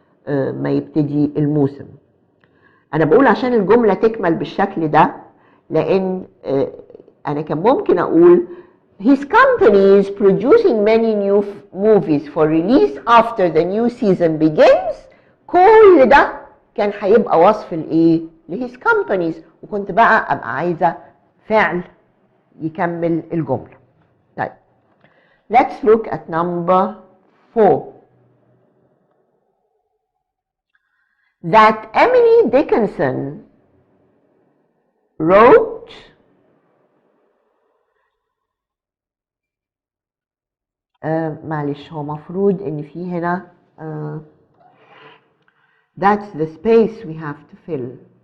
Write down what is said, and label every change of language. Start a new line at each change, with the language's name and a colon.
Arabic: ما يبتدي الموسم. انا بقول عشان الجملة تكمل بالشكل ده، لان انا كان ممكن اقول
English: his company is producing many new movies for release after the new season begins.
Arabic: كل ده كان هيبقى وصف الايه ل
English: his companies،
Arabic: وكنت بقى ابقى عايزة فعل يكمل الجملة.
English: طيب let's look at number 4. That Emily Dickinson wrote
Arabic: معلش هو مفروض ان في هنا
English: that's the space we have to fill.